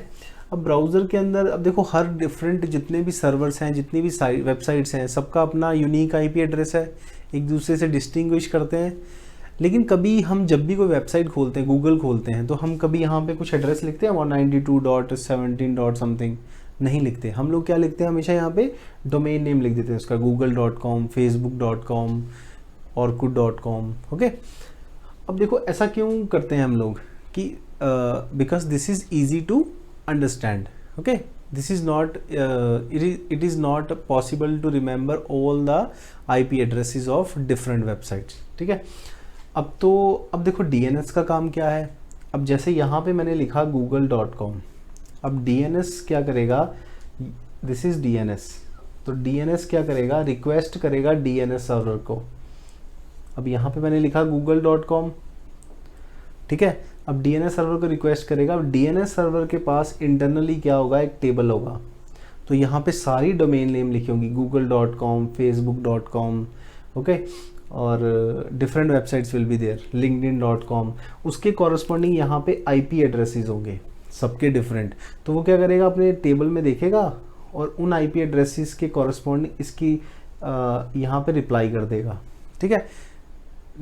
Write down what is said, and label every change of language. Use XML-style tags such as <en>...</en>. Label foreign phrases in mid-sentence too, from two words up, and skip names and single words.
<hi>अब ब्राउज़र के अंदर, अब देखो हर डिफरेंट जितने भी सर्वर्स हैं, जितनी भी वेबसाइट्स हैं, सबका अपना</hi> <en>unique IP address</en> <hi>है, एक दूसरे से डिस्टिंग्विश करते हैं। लेकिन कभी हम जब भी कोई वेबसाइट खोलते हैं, गूगल खोलते हैं, तो हम कभी यहाँ पे कुछ एड्रेस लिखते हैं 192.17. समथिंग, नहीं लिखते। हम लोग क्या लिखते हैं, हमेशा यहाँ पे</hi> <en>domain name</en> <hi>लिख देते हैं उसका, google.com, facebook.com, orkut.com, ओके। अब देखो ऐसा क्यों करते हैं हम लोग कि</hi> <en>because this is easy to understand, okay. This is not, it is not possible to remember all the IP addresses of different websites,</en> <hi>ठीक है। अब देखो DNS का काम क्या है। अब जैसे यहाँ पे मैंने लिखा google.com, अब DNS क्या करेगा,</hi> <en>this is DNS,</en> <hi>तो DNS क्या करेगा, रिक्वेस्ट करेगा DNS सर्वर को। अब यहाँ पे मैंने लिखा google.com, ठीक है। अब DNS सर्वर को रिक्वेस्ट करेगा। अब DNS सर्वर के पास इंटरनली क्या होगा, एक टेबल होगा, तो यहाँ पे सारी</hi> <en>domain name</en> <hi>लिखी होंगी, google.com, facebook.com,</hi> <en>ओके, और different websites will be there, linkedin.com।</en> <hi>उसके कॉरस्पॉन्डिंग यहाँ पे IP एड्रेसेस होंगे सबके डिफरेंट। तो वो क्या करेगा, अपने टेबल में देखेगा और उन IP एड्रेसेस के कॉरस्पॉन्डिंग इसकी यहाँ पे रिप्लाई कर देगा, ठीक है।</hi>